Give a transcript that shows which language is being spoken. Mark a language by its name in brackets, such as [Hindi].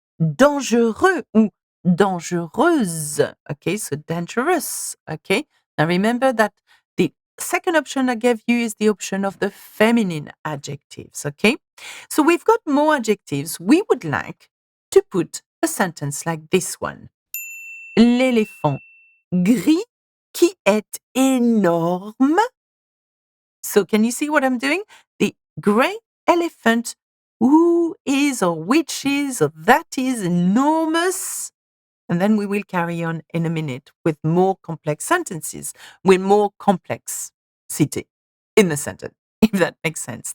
[French] Dangereux ou dangereuse, [English] okay, so dangerous, okay. Now remember that the second option I gave you is the option of the feminine adjectives, okay? So we've got more adjectives. We would like to put a sentence like this one. [French] L'éléphant gris qui est énorme. [English] So can you see what I'm doing? The grey elephant who is or which is or that is enormous. And then we will carry on in a minute with more complex sentences, with more complexity in the sentence, if that makes sense.